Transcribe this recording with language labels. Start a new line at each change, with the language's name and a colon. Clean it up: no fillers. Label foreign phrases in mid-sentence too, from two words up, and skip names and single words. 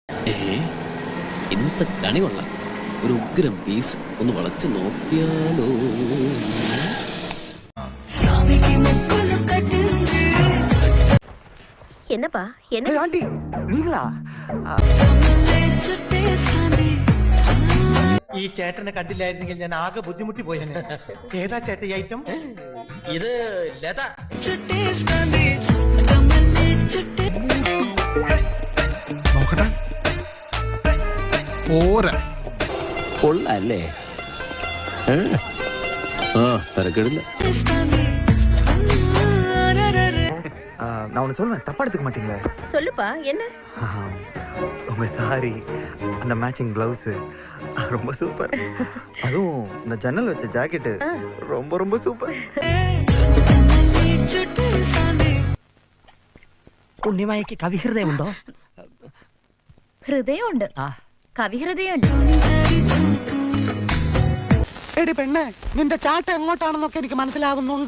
Malayalam: ഇന്നത്തെ കണി കൊള്ളാം. ഒരു ഉഗ്രം പീസ് ഒന്ന് വളച്ച് നോക്കിയാലോ.
Tamil: என்னப்பா என்ன ஆண்டி நீங்களா?
Malayalam: ഈ ചേട്ടനെ കണ്ടില്ലായിരുന്നെങ്കിൽ ഞാൻ ആകെ ബുദ്ധിമുട്ടി പോയേനെ. ഏതാ ചേട്ട ഈ ഐറ്റം? ഇത് ലത. നോക്കട്ടെ. പോരാ. കൊള്ളാല്ലേ? തിരക്കിടില്ല.
Tamil: நான் ஒன்று சொல்லுவேன், தப்பா எடுத்துக்க மாட்டீங்களே? சொல்லுப்பா என்ன உங்க சாரி, அந்த மேட்சிங் பிளவுஸ் ரொம்ப சூப்பர். அதுவும் இந்த ஜன்னல் வச்ச ஜாக்கெட்டு ரொம்ப ரொம்ப சூப்பர்.
Malayalam: ഉണ്ണിമായക്ക് കവിഹൃദയമുണ്ടോ? ഹൃദയമുണ്ട്, കവിഹൃദയമുണ്ട്. എടി പെണ്ണെ, നിന്റെ ചാട്ട എങ്ങോട്ടാണെന്നൊക്കെ എനിക്ക് മനസ്സിലാകുന്നുണ്ട്.